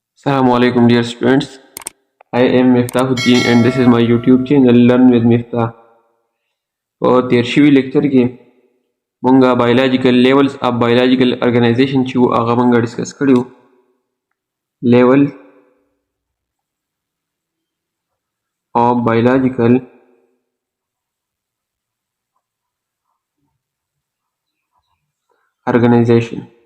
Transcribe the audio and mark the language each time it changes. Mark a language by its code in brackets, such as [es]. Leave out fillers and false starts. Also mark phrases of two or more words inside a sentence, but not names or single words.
[ar] السلام عليكم [en] dear students. I am Miftahuddin and this is my YouTube channel Learn with Miftah. [ps] په تیر شوي لیکچر کې مونږه [en] biological levels of biological organization [ps] چې وو هغه مونږه ډسکس کړي وو. [en] level of biological organization.